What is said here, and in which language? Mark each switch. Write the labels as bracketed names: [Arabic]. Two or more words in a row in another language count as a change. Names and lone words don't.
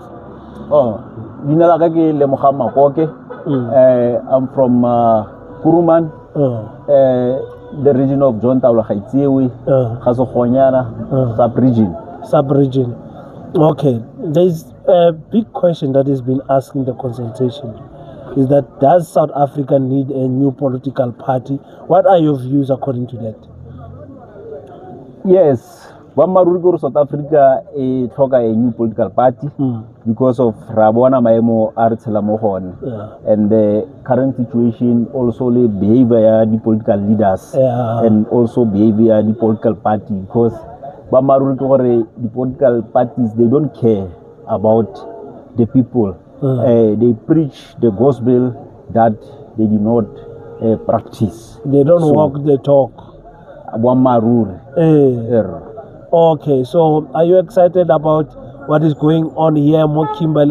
[English] Oh, I'm from Kuruman, the region of John Taula Haitsewe, sub-region. Sub-region. Okay, there's a big question that has been asked in the consultation. Is that, does South Africa need a new political party? What are your views according to that? Yes, [Tswana] Boammaaruri ke gore South Africa e tlhoka [English] a new political party because of [Tswana] ra bona maemo a re tshela mo go one. [English] And the current situation also the behavior ya the political leaders and also behavior ya the political party, because [Tswana] boammaaruri ke gore [English] the political parties, they don't care about the people. They preach the gospel that they do not practice. They don't walk the talk. Okay, so are you excited about what is going on here in Kimberley?